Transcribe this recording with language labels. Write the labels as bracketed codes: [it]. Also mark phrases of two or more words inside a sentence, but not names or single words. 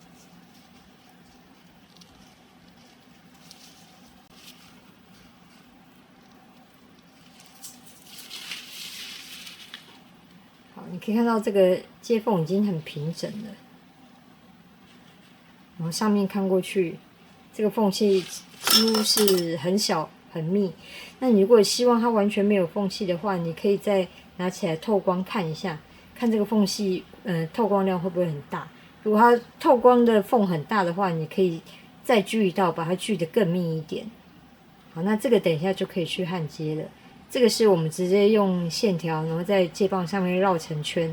[zh] 好，你可以看到这個接縫已經很平整了，然後上面看過去，這個縫隙幾乎是很小很密。那你如果希望它完全沒有縫隙的話，你可以再拿起來透光看一下，看這個縫隙，透光量會不會很大？如果它透光的縫很大的話，你可以再鋸一道，把它鋸得更密一點。好，那這個等一下就可以去焊接了。這個是我們直接用線條，然後在接棒上面繞成圈。